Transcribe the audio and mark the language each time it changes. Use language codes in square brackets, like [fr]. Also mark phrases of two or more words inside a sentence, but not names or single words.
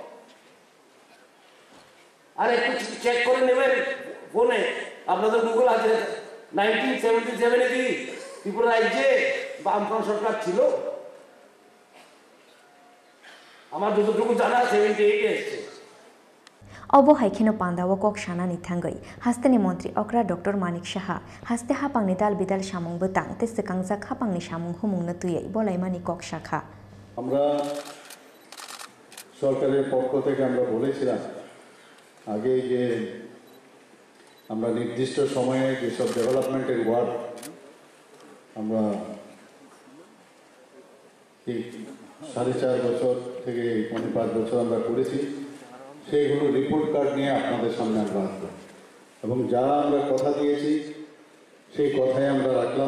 [bn] আর একটু চেক করে নেবেন ফোনে, আপনাদের গুগল আছে, 1977 কি ত্রিপুরা রাজ্যে বামফ্রন্ট সরকার ছিল? আমার যতটুকু জানা 78 এসছে। [trp] অবহাইখিনো পান্দাও কক সানানি থাঙ্গই হাস্তেনি মন্ত্রী অকরা ডক্টর মানিক সাহা হাস্তে হাপাংনি দাল বিদাল সামুং বতাং তে সেকাংজাক হাপাংনি সামুং হুমুংনা তুইয়াই বলাইমানি কক শাখা। [bn] আমরা সরকারের পক্ষ থেকে আমরা বলেছিলাম আগে যে আমরা নির্দিষ্ট সময়ে যেসব ডেভেলপমেন্টের ওয়ার্ক আমরা এই 4.5 বছর থেকে 5 বছর আমরা করেছি, সেইগুলো রিপোর্ট কার্ড নিয়ে আপনাদের সামনে আমরা আসবো এবং যা আমরা কথা দিয়েছি সেই কথাই আমরা রাখলাম।